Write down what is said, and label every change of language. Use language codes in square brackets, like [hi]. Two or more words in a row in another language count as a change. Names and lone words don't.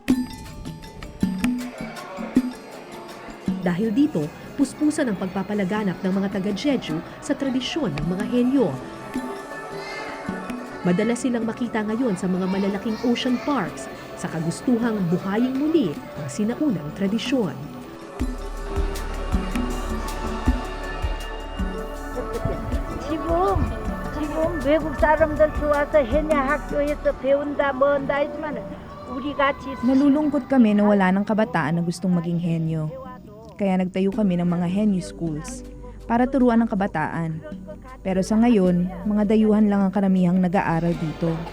[tl] Dahil dito, puspusan ang pagpapalaganap ng mga taga-Jeju sa tradisyon ng mga henyo. Madalas silang makita ngayon sa mga malalaking [en] ocean parks [tl] sa kagustuhang buhayin muli ang sinaunang tradisyon. [ko] 지금 외국 사람들 들어와서 해녀 학교에서 배운다 뭐한다 하지만 우리 같이 [tl] Nalulungkot kami na wala ng kabataan na gustong maging henyo. Kaya nagtayo kami ng mga henyo schools para turuan ang kabataan. Pero sa ngayon, mga dayuhan lang ang karamihang nag-aaral dito.